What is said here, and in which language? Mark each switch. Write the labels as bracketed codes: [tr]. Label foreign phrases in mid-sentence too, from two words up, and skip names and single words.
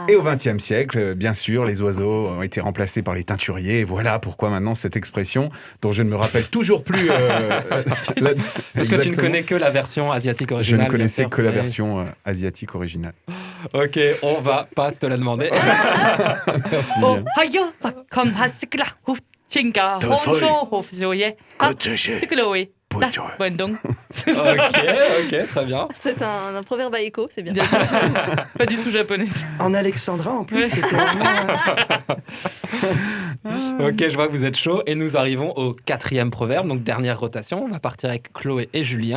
[fr] Et au XXe siècle, bien sûr, les oiseaux ont été remplacés par les teinturiers. Et voilà pourquoi maintenant cette expression, dont je ne me rappelle toujours plus. Est-ce que tu ne exactement. connais que la version asiatique Je originale? ne connaissais bien sûr, que la mais- version asiatique originale. Ok, on va pas te la demander. Merci Oh, bien. hayo, ça comme hasikla, hu, chinga, honso, hofzoye, ha, tikloé, da, bondong. ok, très bien. C'est un proverbe à écho, c'est bien. Bien sûr. Pas du tout japonais. En alexandrin, en plus, Ouais. c'était vraiment... Ok, je vois que vous êtes chaud et nous arrivons au 4e proverbe, donc dernière rotation. On va partir avec Chloé et Julien.